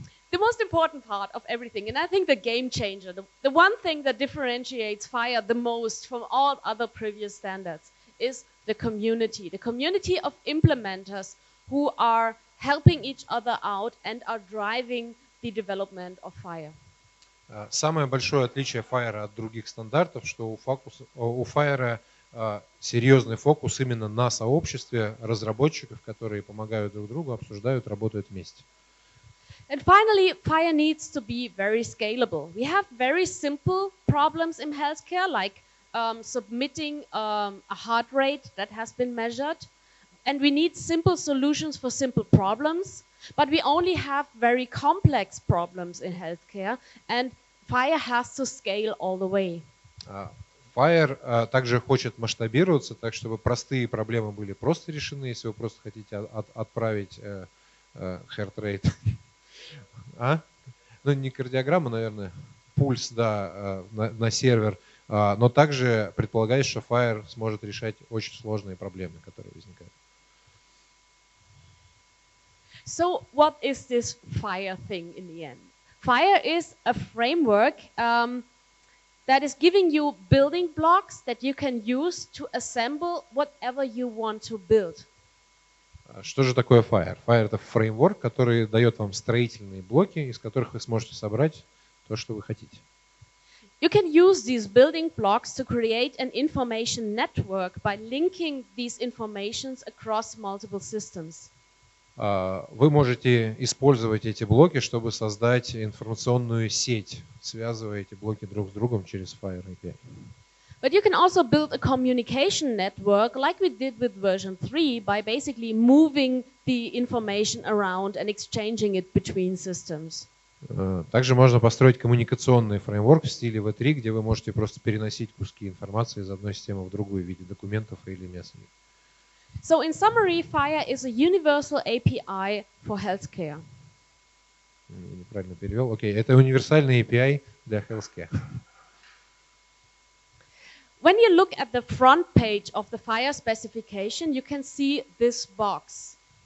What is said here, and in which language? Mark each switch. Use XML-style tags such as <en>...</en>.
<en>The most important part of everything, and I think the game changer, the one thing that differentiates FHIR the most from all other previous standards is the community of implementers who are helping each other out and are driving the development of FHIR.</en> <ru>Самое большое отличие FHIR от других стандартов, что у FHIR серьезный фокус именно на сообществе разработчиков, которые помогают друг другу, обсуждают, работают вместе.</ru> <en>And finally, FHIR needs to be very scalable. We have very simple problems in healthcare, like submitting a heart rate that has been measured. And we need simple solutions for simple problems. But we only have very complex problems in healthcare. And FHIR has to scale all the way.</en> <ru>FHIR также хочет масштабироваться, так чтобы простые проблемы были просто решены. Если вы просто хотите отправить heart rate, ну не кардиограмму, наверное, пульс, да, на сервер, но также предполагает, что FHIR сможет решать очень сложные проблемы, которые возникают.</ru> <en>So what is this FHIR thing in the end? FHIR is a framework that is giving you building blocks that you can use to assemble whatever you want to build.</en> <ru>Что же такое FHIR? FHIR — это фреймворк, который дает вам строительные блоки, из которых вы сможете собрать то, что вы хотите.</ru> <en>You can use these building blocks to create an information network by linking these informations across multiple systems.</en> <ru>Вы можете использовать эти блоки, чтобы создать информационную сеть, связывая эти блоки друг с другом через FHIR API.</ru> <en>But you can also build a communication network like we did with version 3 by basically moving the information around and exchanging it between systems.</en> <ru>Также можно построить коммуникационный фреймворк в стиле V3, где вы можете просто переносить куски информации из одной системы в другую в виде документов или мессенджеров.</ru> <en>So in summary, FHIR is a universal API for healthcare.</en> <ru>Неправильно перевел. Окей, это универсальный API для healthcare.</ru> <en>When you look at the front page of the FHIR specification, you can see this box.</en>